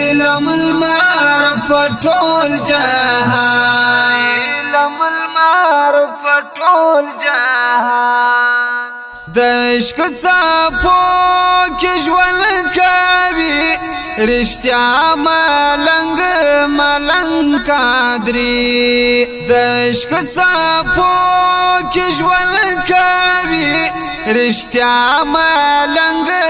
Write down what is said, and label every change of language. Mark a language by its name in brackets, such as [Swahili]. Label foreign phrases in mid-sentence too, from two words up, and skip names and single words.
[Arabic] علم المعرفة طول جهان علم المعرفة طول جهان [Pashto] دشک صافو کې ژوند کوي رښتیا ملنګ قادری دشک صافو کې ژوند کوي رښتیا ملنګ